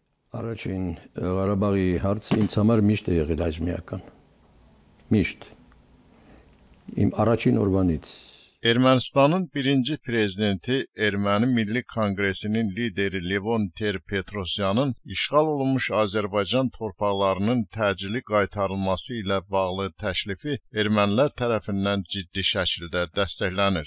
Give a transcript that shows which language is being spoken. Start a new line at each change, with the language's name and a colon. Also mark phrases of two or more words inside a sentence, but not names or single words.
Armenian: Առաջին Ղարաբաղի հարցը ինձ համար միշտ է եղել այժմիական։ Միշտ։ Իմ առաջին օրվանից։
Azerbaijani: Ermənistanın birinci prezidenti Erməni Milli Konqresinin lideri Levon Ter-Petrosyanın işğal olunmuş Azərbaycan torpaqlarının təcili qaytarılması ilə bağlı təklifi ermənilər tərəfindən ciddi şəkildə dəstəklənir.